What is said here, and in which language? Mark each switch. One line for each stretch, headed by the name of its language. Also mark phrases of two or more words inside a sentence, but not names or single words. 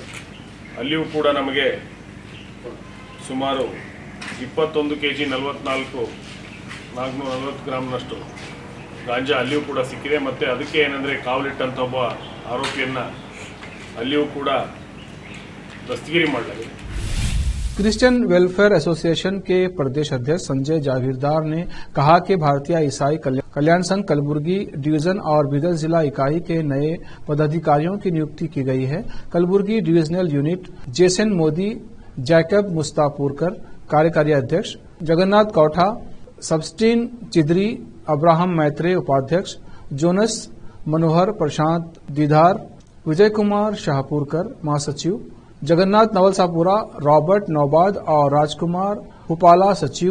Kannada: ಅಲ್ಲಿಯೂ ಕೂಡ ನಮಗೆ ಸುಮಾರು 21 kg 440 ಗ್ರಾಮ್ನಷ್ಟು ಗಾಂಜಾ ಅಲ್ಲಿಯೂ ಕೂಡ ಸಿಕ್ಕಿದೆ. ಮತ್ತು ಅದಕ್ಕೆ ಏನಂದರೆ ಕಾವಲಿಟ್ಟಂಥ ಒಬ್ಬ ಆರೋಪಿಯನ್ನು ಅಲ್ಲಿಯೂ ಕೂಡ दस्तगिरी ಮಾಡಲಾಗಿದೆ.
Hindi: क्रिश्चियन वेलफेयर एसोसिएशन के प्रदेश अध्यक्ष संजय जागीरदार ने कहा कि भारतीय ईसाई कल्याण संघ कलबुर्गी डिवीजन और बीदर जिला इकाई के नए पदाधिकारियों की नियुक्ति की गई है। कलबुर्गी डिविजनल यूनिट जेसन मोदी, जैकब मुस्तापुरकर कार्यकारी अध्यक्ष, जगन्नाथ कौठा, सबस्टीन चिदरी, अब्राहम मैत्रे उपाध्यक्ष, जोनस मनोहर, प्रशांत दीदार, विजय कुमार शाहपुरकर महासचिव, जगन्नाथ नवलसापुरा, रॉबर्ट नौबाद और राजकुमार हुपाला सचिव।